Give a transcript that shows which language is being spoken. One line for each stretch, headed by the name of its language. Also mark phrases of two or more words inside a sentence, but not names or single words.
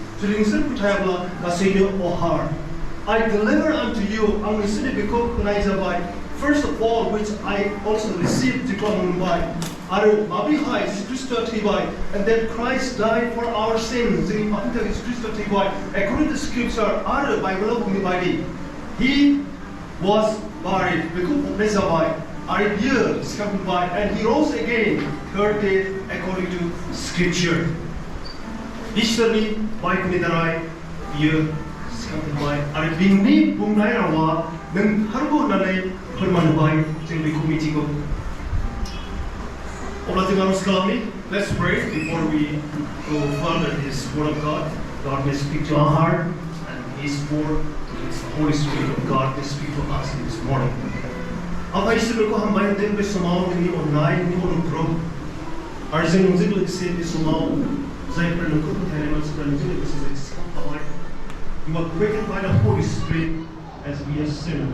English: I deliver unto you first of all which I also received and that Christ died for our sins according to scripture he was buried and he rose again third day according to scripture.
Bodo: Ishwarni baikni darai biyo sikambai आरो बिनि बुंनाय रावा नोंथारगौ होननानै फोरमानबाय जों बेखौ मिथिगौ अब्ला जों आरज खालामनि let's
English: pray before we go further this word of God may speak to our heart and his word the Holy Spirit of God may speak to us this morning
Bodo: आफा ईश्वरखौ हामबाय होनदों बे समाव जोंनि अननाय जोंनि अनुग्रह आरो जों नोंजों लोगोसे बे समाव जायफोर नोंखौ फोथायनाय मानसिफोरा नोंजों लोगोसे सिखावखाबाय
English: You are quickened by the Holy Spirit as we are sinners.